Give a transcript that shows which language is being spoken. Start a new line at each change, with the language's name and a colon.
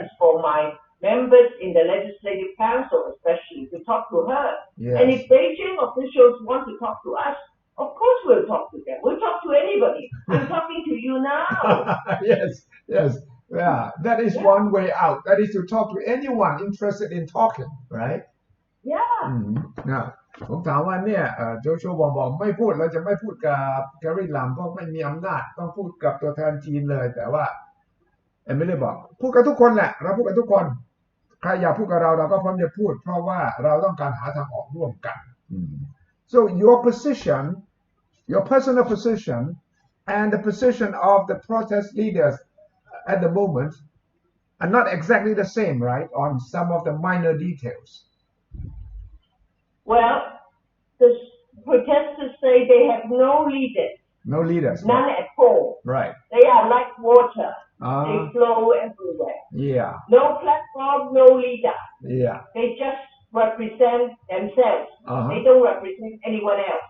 English: It's for my members in the Legislative Council, especially, to talk to her. Yes. And if Beijing officials want to talk to us, of course we'll talk to them. We'll talk to anybody. I'm talking to you now. Yes. Yeah, that is one way out. That is to talk to anyone interested in talking, right? Yeah.
Thai: ผมถามว่าเนี่ยโจชัวบอกไม่พูดเราจะไม่พูดกับแคร์รีลัมเพราะไม่มีอำนาจต้องพูดกับตัวแทนจีนเลยแต่ว่าไม่ได้บอกพูดกับทุกคนแหละเราพูดกับทุกคนใครอยากพูดกับเราก็พร้อมจะพูดเพราะว่าเราต้องการหาทางออกร่วมกัน
English: so your position your personal position and the position of the protest leaders at the moment are not exactly the same, right, on some of the minor details. Well, the protesters say they have no leaders. No leaders. None at all. Right. They are like water. They flow everywhere. Yeah. No platform, no leader. Yeah. They just represent themselves. They don't represent anyone else.